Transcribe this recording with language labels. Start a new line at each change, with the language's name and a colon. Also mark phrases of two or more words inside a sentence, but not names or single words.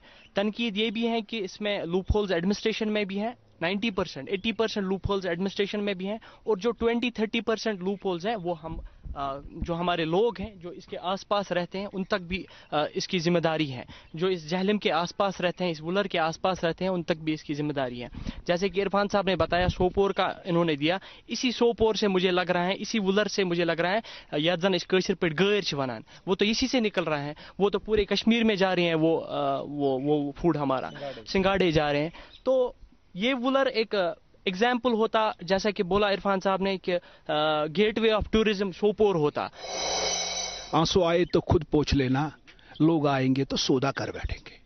Hindi: तनकीद ये भी है कि इसमें
English: loop holes
Hindi: एडमिनिस्ट्रेशन में भी है, 90%, 80%
English: loop holes
Hindi: एडमिनिस्ट्रेशन में भी हैं, और जो 20-30%
English: loop holes
Hindi: हैं वो हम जो हमारे लोग हैं जो इसके आसपास रहते हैं उन तक भी इसकी जिम्मेदारी है। जो इस जहलम के आसपास रहते हैं, इस वुलर के आसपास रहते हैं, उन तक भी इसकी जिम्मेदारी है। जैसे कि इरफान साहब ने बताया, सोपोर का इन्होंने दिया, इसी सोपोर से मुझे लग रहा है, इसी वुलर से मुझे लग रहा है, या
Kashmiri: जन इस कशर पे गैर वनान,
Hindi: वो तो इसी से निकल रहा है, वो तो पूरे कश्मीर में जा रहे हैं, वो फूड हमारा सिंगाड़े जा रहे हैं। तो ये वुलर एक एग्जाम्पल होता, जैसा कि बोला इरफान साहब ने, कि
English: gateway of tourism
Hindi: सोपोर होता। आंसू आए तो खुद पोंछ लेना, लोग आएंगे तो सौदा कर बैठेंगे।